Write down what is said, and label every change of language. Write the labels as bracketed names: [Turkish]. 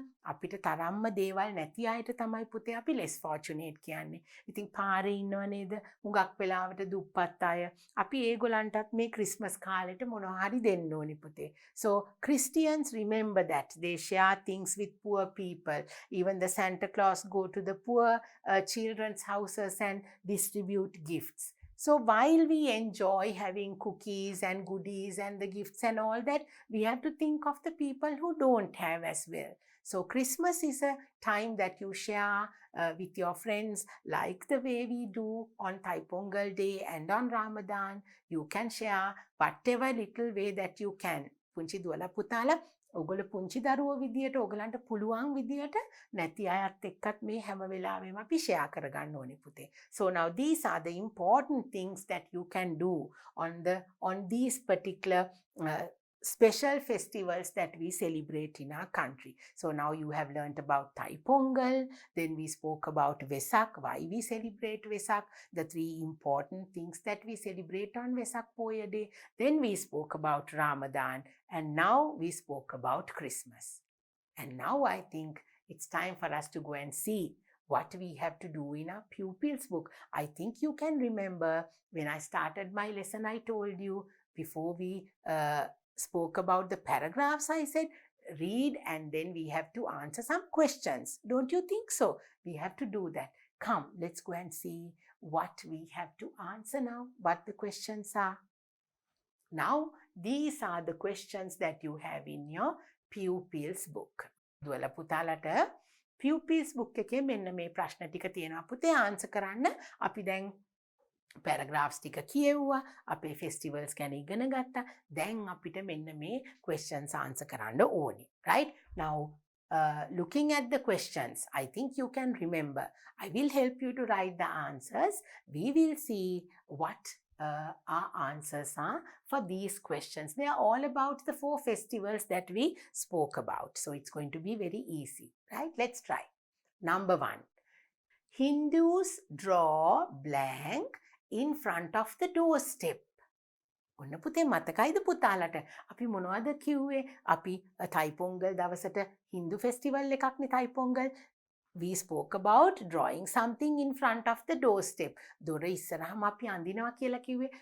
[Sinhala] අපිට තරම්ම දේවල් නැති අයට තමයි පුතේ අපි [English] less fortunate [Sinhala] කියන්නේ. ඉතින් පාරේ ඉන්නව නේද? හුඟක් වෙලාවට දුප්පත් අය. අපි ඒගොල්ලන්ටත් මේ ක්‍රිස්මස් කාලෙට මොනවා හරි දෙන්න ඕනේ පුතේ. [English] So Christians remember that they share things with poor people. Even the Santa Claus go to the poor children's houses and distribute gifts. So while we enjoy having cookies and goodies and the gifts and all that, we have to think of the people who don't have as well. So Christmas is a time that you share with your friends, like the way we do on Thai Pongal Day and on Ramadan. You can share whatever little way that you can. [Sinhala] පුංචි දුවලා පුතාලා ඔගොල්ලෝ පුංචි දරුවෝ විදියට ඔයගලන්ට පුළුවන් විදියට නැති අයත් එක්කත් මේ හැම වෙලාවෙම අපි ෂෙයා කරගන්න ඕනේ පුතේ. [English] So now these are the important things that you can do on these particular special festivals that we celebrate in our country. So now you have learnt about Thai Pongal, then we spoke about Vesak, why we celebrate Vesak, the 3 important things that we celebrate on Vesak Poya Day. Then we spoke about Ramadan, and now we spoke about Christmas. And now I think it's time for us to go and see what we have to do in our pupils book. I think you can remember when I started my lesson, I told you before we spoke about the paragraphs, I said read and then we have to answer some questions. Don't you think so? We have to do that. Come, let's go and see what we have to answer now, what the questions are. Now, these are the questions that you have in your pupils book. [Sinhala] දුවලා පුතාලට pupils book එකේ මෙන්න මේ ප්‍රශ්න ටික තියෙනවා පුතේ answer කරන්න. අපි දැන් paragraphs ටික කියෙව්වා, අපේ festivals ගැන ඉගෙන ගත්තා. දැන් අපිට මෙන්න මේ [English] questions answer [Sinhala] කරන්න ඕනේ. [English] Right? Now, looking at the questions, I think you can remember. I will help you to write the answers. We will see what our answers are for these questions. They are all about the 4 festivals that we spoke about. So it's going to be very easy. Right? Let's try. Number 1. Hindus draw blank in front of the doorstep. [Sinhala] ඔන්න පුතේ මතකයිද පුතාලට අපි මොනවද කිව්වේ? අපි Thai Pongal දවසට [English] Hindu festival [Sinhala] එකක්නේ Thai Pongal. [English] We spoke about drawing something in front of the doorstep. [Sinhala] දොර ඉස්සරහම අපි අඳිනවා කියලා කිව්වේ.